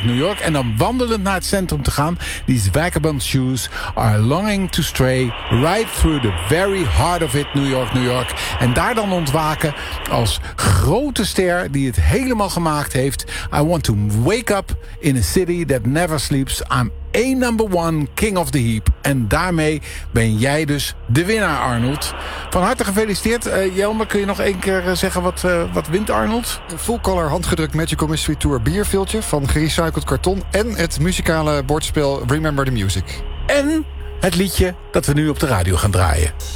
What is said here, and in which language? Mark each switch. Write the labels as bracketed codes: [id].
[nl] New York en dan wandelend naar het centrum te gaan. [en] These vagabond shoes are longing to stray right through the very heart of it, New York, New York. [nl] En daar dan ontwaken als grote ster die het helemaal gemaakt heeft. [en] I want to wake up in a city that never sleeps. I'm a number one king of the heap. [nl] En daarmee ben jij dus de winnaar, Arnold. Van harte gefeliciteerd. Jelmer, kun je nog 1 keer zeggen wat wint Arnold? Een full color handgedrukt Magical Mystery Tour bierviltje van gerecycled karton en het muzikale bordspel Remember the Music. En het liedje dat we nu op de radio gaan draaien.